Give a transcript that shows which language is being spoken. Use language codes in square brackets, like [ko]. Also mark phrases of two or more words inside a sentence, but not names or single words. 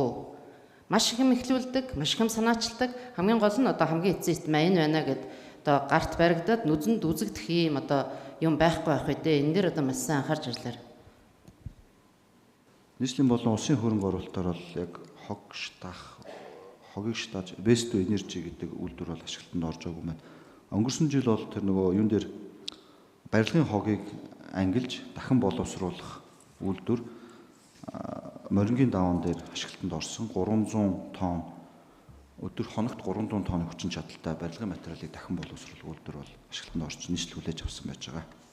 [mn] Маш их юм эхлүүлдэг, маш их юм санаачилдаг. Хамгийн гол нь одоо хамгийн эцсийн систем энэ байна гэд одоо гарт баригдаад нүзэнд үзэгдэх юм одоо юм байхгүй байх үү дээ. Энэ дээр одоо маш сайн анхаарч ажиллаарай. Нийслэлийн болон улсын хөрөнгө оруулалтаар бол яг хог шатах, хогийг шатаж [en] waste to energy [mn] гэдэг үйлдвэр бол ашиглалтанд орж байгаагүй маань. Өнгөрсөн жил бол тэр нөгөө юун дээр барилгын хогийг ангилж дахин боловсруулах үйлдвэр морингийн даван дээр ашиглалтанд орсон 300 тонн өдөр хоногт 300 тонн хүчин чадалтай барилгын материалыг дахин боловсруулах үйлдвэр бол ашиглалтанд орж нийслэл хүлээж авсан байж байгаа.